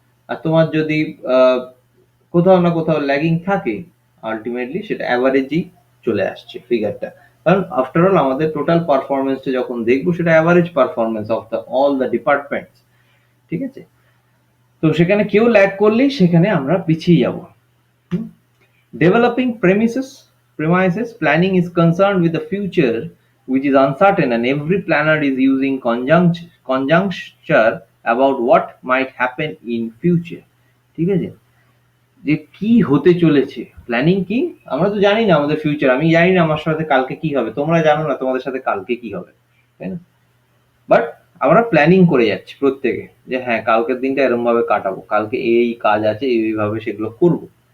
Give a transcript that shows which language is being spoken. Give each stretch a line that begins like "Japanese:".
Bangla: আর তোমার যদি কোথাও না কোথাও ল্যাগিং থাকে, আলটিমেটলি সেটা অ্যাভারেজই চলে আসছে ফিগারটা। কারণ আফটার অল আমাদের টোটাল পারফরমেন্সটা যখন দেখবো, সেটা
English: average performance of the all the departments,
Bangla: ঠিক আছে? তো সেখানে কেউ ল্যাগ করলেই সেখানে আমরা পিছিয়ে যাব।
English: Developing premises planning is concerned with the future, which is uncertain, and every planner is using conjuncture about what might happen in future,
Bangla: ঠিক আছে? যে কি হতে চলেছে, প্ল্যানিং কি, আমরা তো জানি না আমাদের ফিউচার, আমি জানি না আমার সাথে কালকে কি হবে, তোমরা জানো না তোমাদের সাথে কালকে কি হবে, তাই না? বাট আমরা প্ল্যানিং করে যাচ্ছি প্রত্যেকে, যে হ্যাঁ কালকের দিনটা এরকম ভাবে কাটাবো, কালকে এই কাজ আছে, এইভাবে সেগুলো করবো।